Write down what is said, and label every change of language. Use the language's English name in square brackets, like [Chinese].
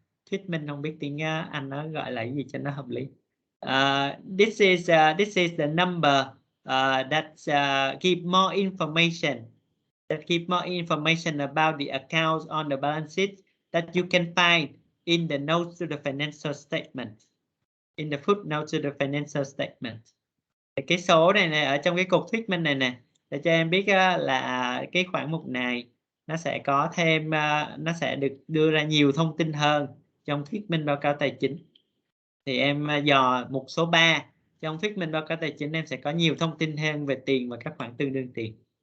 [Vietnamese] Thuyết minh không biết tiếng Anh nó gọi là gì cho nó hợp lý. [English] This is the number that give more information. That give more information about the accounts on the balance sheet that you can find in the notes to the financial statement. In the footnote to the financial statement. [Vietnamese] Cái số này ở trong cái cục thuyết minh này nè, để cho em biết là cái khoản mục này nó sẽ có thêm, nó sẽ được đưa ra nhiều thông tin hơn trong thuyết minh báo cáo tài chính. Thì em dò mục số 3 trong thuyết minh báo cáo tài chính, em sẽ có nhiều thông tin hơn về tiền và các khoản tương đương tiền.